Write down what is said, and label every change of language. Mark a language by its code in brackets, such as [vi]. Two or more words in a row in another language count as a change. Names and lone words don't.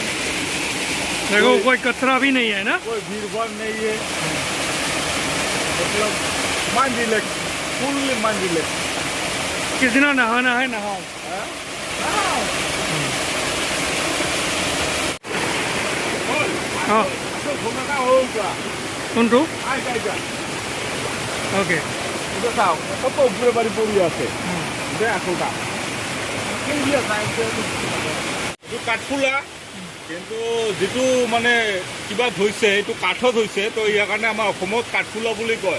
[hi] देखो कोई कचरा भी नहीं है ना, कोई भीड़ भाड़ नहीं है, मतलब [en] mind relax, fully mind relax. [hi] कितना नहाना है नहाओ। हाँ কোনটো? [as] ওকে চাওঁ কত ওপৰে বাৰী পৰি আছে দে আচলতা এইটো কাঠফুলা, কিন্তু যিটো মানে কিবা হৈছে এইটো কাঠত হৈছে, তো ইয়াৰ কাৰণে আমাৰ অসমত কাঠফুলা বুলি কয়।